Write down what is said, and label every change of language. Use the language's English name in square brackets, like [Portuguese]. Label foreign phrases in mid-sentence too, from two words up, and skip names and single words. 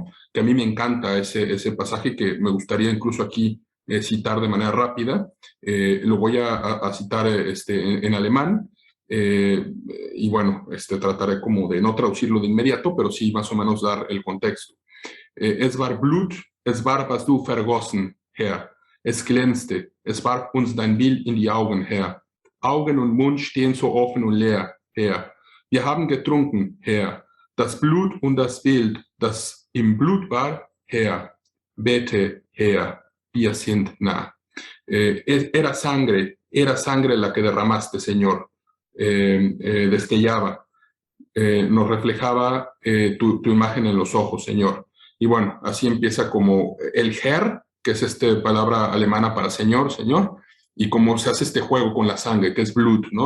[Spanish] Que a mí me encanta ese pasaje que me gustaría incluso aquí citar de manera rápida. Lo voy a citar en alemán. Y bueno, trataré como de no traducirlo de inmediato, pero sí más o menos dar el contexto. [German] Es war Blut, es war, was du vergossen, Herr. Es glänzte, es warf uns dein Bild in die Augen, Herr. Augen und Mund stehen so offen und leer, Herr. Wir haben getrunken, Herr, das Blut und das Bild, das im Blut war, Herr. Vete, Herr, wir sind nah. [Spanish] Era sangre la que derramaste, Señor. Destellaba, nos reflejaba tu imagen en los ojos, Señor. Y bueno, así empieza como el Herr, que es esta palabra alemana para Señor, Señor, y cómo se hace este juego con la sangre, que es Blut, ¿no?